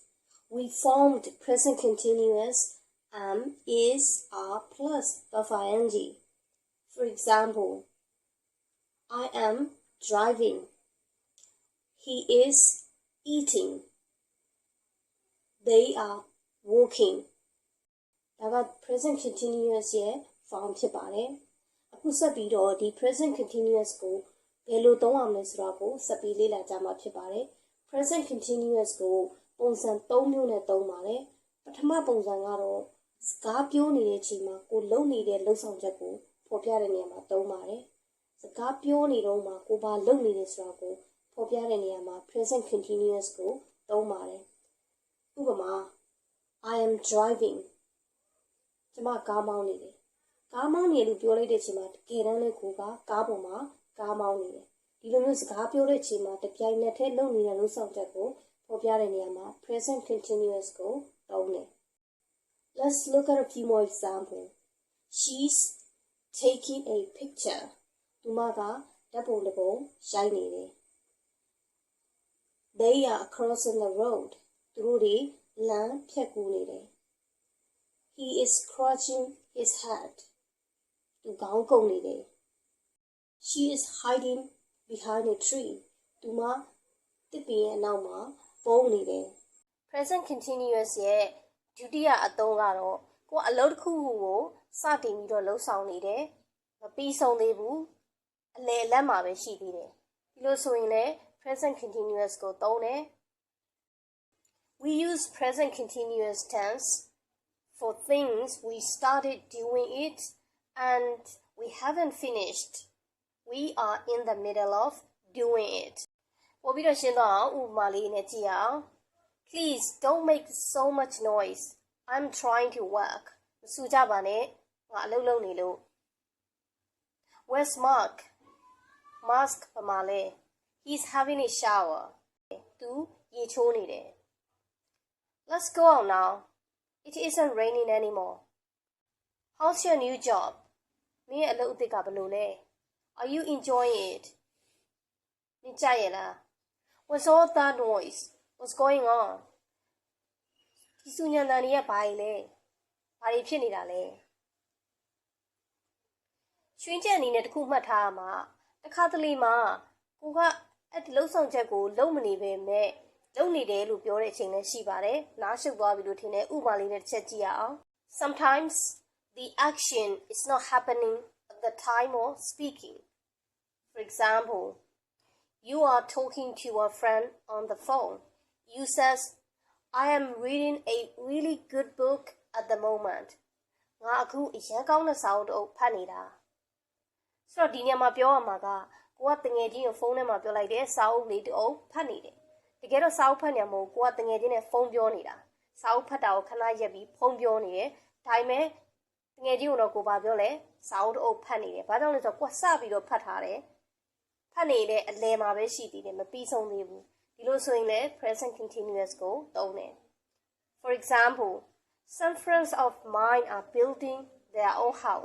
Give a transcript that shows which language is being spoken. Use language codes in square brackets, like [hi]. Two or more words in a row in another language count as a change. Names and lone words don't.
[en] We formed present continuous is are plus verb ing. For example, I am driving. He is eating. They are walking. [my] ဒါက [en] present continuous [my] ရဲ့ form ဖြစ်ပါတယ်။အခုဆက်ပြီးတော့ဒီ [en] present continuous [my] ကိုဘယ်လိုသုံးရမလဲဆိုတာကိုဆက်ပြီးလေ့လာကြမှာဖြစ်ပါတယ်။ [en] present continuous [my] ကိုပုံစံ3မျိုး နဲ့သုံးပါတယ်။ပထမပုံစံကတော့စကားပြောနေတဲ့အချိန်မှာကိုလုပ်နေတဲ့လုပ်ဆောင်ချက်ကိုဖော်ပြတဲ့နေရာမှာသုံးပါတယ် ။စကားပြောနေတော့မှကိုဘာလုပ်နေလဲဆိုတာကိုဖော်ပြတဲ့နေရာမှာ [en] present continuous [my] ကိုသုံးပါတယ်။ဥပမာ [en] I am driving [my] ကျမကားမောင်းနေတယ်။ကားမောင်းနေလို့ပြောလိုက်တဲ့အချိန်မှာတကယ်တမ်းလည်းကိုကကားပေါ်မှာကားမောင်းနေတယ်။ဒီလိုမျိုးစကားပြောတဲ့အချိန်မှာတပြိုင်နက်တည်းလုပ်နေတဲ့လုပ်ဆောင်ချက်ကိုဖော်ပြတဲ့နေရာမှာ [en] present continuous [my] ကိုသုံးတယ်။ [en] Let's look at a few more examples. She's taking a picture. [my] သူမကဓာတ်ပုံတစ်ပုံရိုက်နေတယ်။ [en] They are crossing the road. [my] သူတို့တွေလမ်းဖြတ်ကူးနေတယ်။ [en] He is scratching his head. [my] သူခေါင်းကုပ်နေတယ်။ [en] She is hiding behind a tree. [my] သူမတစ်ပင်ရဲ့နောက်မှာပုန်းနေတယ်။ [en] Present continuous [my] ရဲ့ဒုတိယအသုံးကတော့ကိုအလုပ်တစ်ခုကိုစတင်ပြီးတော့လှုပ်ဆောင်နေတယ်။မပြီးဆုံးသေးဘူး။အလယ်လက်မှာပဲရှိသေးတယ်။ဒီလိုဆိုရင်လည်း [en] present continuous [my] ကိုသုံးတယ်။ [en] We use present continuous tense for things we started doing it and we haven't finished. We are in the middle of doing it. [my] ပို့ပြီးတော့ရှင်းတော့အောင်ဥပမာလေးနဲ့ကြည့်အောင် [en] Please don't make so much noise. I'm trying to work. [my] မစူကြပါနဲ့ငါအလုပ်လုပ်နေလို့ [en] Where's Mark? Mask ပမာလဲ He's having a shower. [my] သူရေချိုးနေတယ် [en] Let's go out now. It isn't raining anymore. How's your new job? [my] မင်းရဲ့အလုပ်အသစ်ကဘယ်လိုလဲ [en] Are you enjoying it? [my] မင်းကြိုက်ရဲ့လား [en] What's all that noise? What's going on? [my] ဒီစုညံတန်တွေကဘာလဲဘာတွေဖြစ်နေတာလဲရွှင်ချက်အနေနဲ့တခုမှတ်ထားရမှာတခါတလေမှာကိုကအဲ့ဒီလှုပ်ဆောင်ချက်ကိုလုပ်မနေပဲမဲ့လုပ်နေတယ်လို့ပြောတဲ့အချိန်လည်းရှိပါတယ်နားရှုပ်သွားပြီလို့ထင်တယ်ဥပမာလေးနဲ့တစ်ချက်ကြည့်ရအောင် [en] Sometimes the action is not happening at the time of speaking. For example, you are talking to a friend on the phone. You says, I am reading a really good book at the moment. [my] ငါအခုအရန်ကောင်းတဲ့စာအုပ်တစ်အုပ်ဖတ်နေတာဆိုတော့ဒီနေရာမှာပြောရမှာကကိုကတငယ်ချင်းကိုဖုန်းထဲမှာပြောလိုက်တယ်စာအုပ် လေးတစ်အုပ်ဖတ်နေတယ်တကယ်တော့စာအုပ်ဖတ်နေမှာမဟုတ်ကိုကတငယ်ချင်းနဲ့ဖုန်းပြောနေတာစာအုပ်ဖတ်တာကိုခဏရက်ပြီးဖုန်းပြောနေတယ်ဒါပေမဲ့တငယ်ချင်းကတော့ကိုပါပြောလဲစာအုပ်တစ်အုပ်ဖတ်နေတယ်ဘာကြောင့်လဲဆိုတော့ကိုကစပြီးတော့ဖတ်ထားတယ်ဖတ်နေတဲ့အလယ်မှာပဲရှိသေးတယ်မပြီးဆုံးသေးဘူးဒီလိုဆိုရင်လည်း [en] present continuous [my] ကိုသုံးတယ် [en] For example, some friends of mine are building their own house.